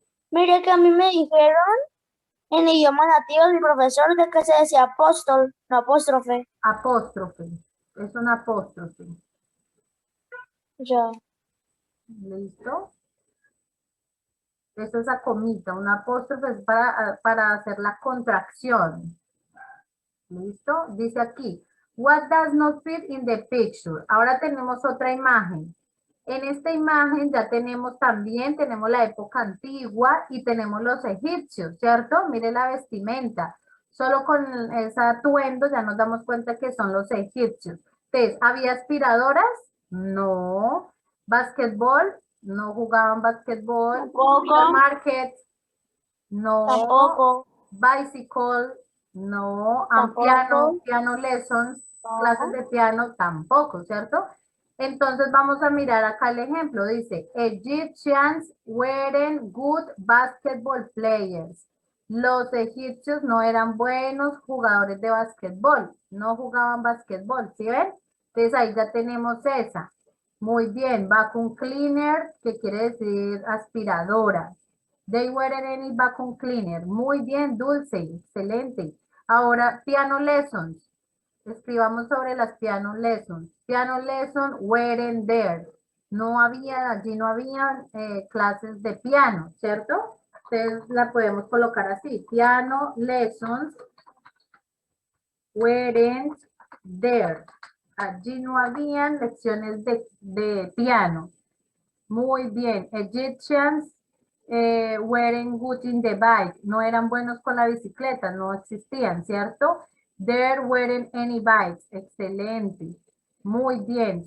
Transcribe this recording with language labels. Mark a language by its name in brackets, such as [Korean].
[Spanish] mire que a mí me dijeron en idiomas nativos mi profesor de que se decía apóstol, no apóstrofe. Apóstrofe. Es un apóstrofe. Ya. ¿Listo? Esto es la comita, un apóstrofe es para hacer la contracción. ¿Listo? [English] Dice aquí, what does not fit in the picture? [Spanish] Ahora tenemos otra imagen. En esta imagen ya tenemos la época antigua y tenemos los egipcios, ¿cierto? Mire la vestimenta. Solo con ese atuendo ya nos damos cuenta que son los egipcios. Entonces, ¿había aspiradoras? No. ¿Básquetbol? No jugaban básquetbol. Tampoco. [English] Market? No. [Spanish] Tampoco. [English] Bicycle? No. [Spanish] Tampoco. [English] Piano lessons, [Spanish] clases de piano, tampoco, ¿cierto? Entonces vamos a mirar acá el ejemplo. [English] Dice, Egyptians weren't good basketball players. [Spanish] Los egipcios no eran buenos jugadores de básquetbol. No jugaban básquetbol, ¿sí ven? Entonces ahí ya tenemos esa. Muy bien, vacuum cleaner, que quiere decir aspiradora. [English] They weren't any vacuum cleaner. [Spanish] Muy bien, Dulce, excelente. Ahora, piano lessons. Escribamos sobre las piano lessons. [English] Piano lesson weren't there. [Spanish] Allí no había clases de piano, ¿cierto? Entonces la podemos colocar así. [English] Piano lessons weren't there. [Spanish] Allí no habían lecciones de piano. Muy bien. Egyptians [English] weren't good in the bike. [Spanish] No eran buenos con la bicicleta, no existían, ¿cierto? [English] There weren't any bikes. [Spanish] Excelente. Muy bien.